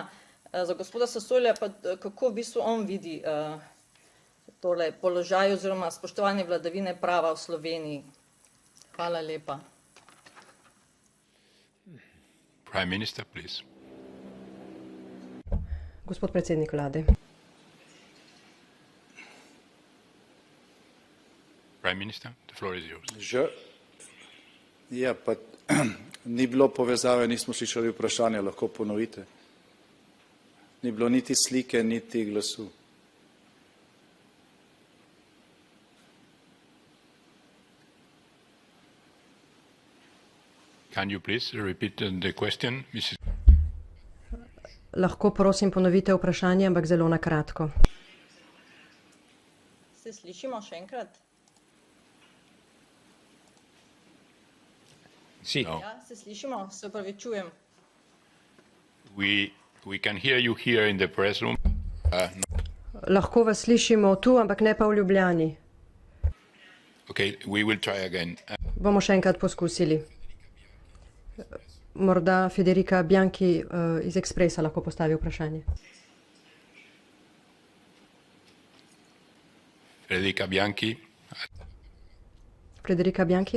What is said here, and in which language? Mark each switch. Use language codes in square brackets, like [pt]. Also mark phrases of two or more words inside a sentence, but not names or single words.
[sl] Za gospoda Sasolja pa kako v bistvu on vidi tole položaj oziroma spoštovanje vladavine prava v Sloveniji. Hvala lepa. [en] Prime Minister, please. [sl] Gospod predsednik vlade. [en] Prime Minister, the floor is yours. [sl] Ja, pa ni bilo povezave, nismo slišali vprašanja, lahko ponovite. Ni bilo niti slike, niti glasu. [en] Can you please repeat the question, Mrs. [sl] Lahko prosim ponovite vprašanje, ampak zelo na kratko. Se slišimo še enkrat? Si. No. Ja, se slišimo, se opravičujem. [en] We can hear you here in the press room. [sl] No. Lahko vas slišimo tu, ampak ne pa v Ljubljani. [en] Okay, we will try again. [sl] Bomo še enkrat poskusili. Morda Federica Bianchi iz Expressa lahko postavi vprašanje. Federica Bianchi. Federica Bianchi.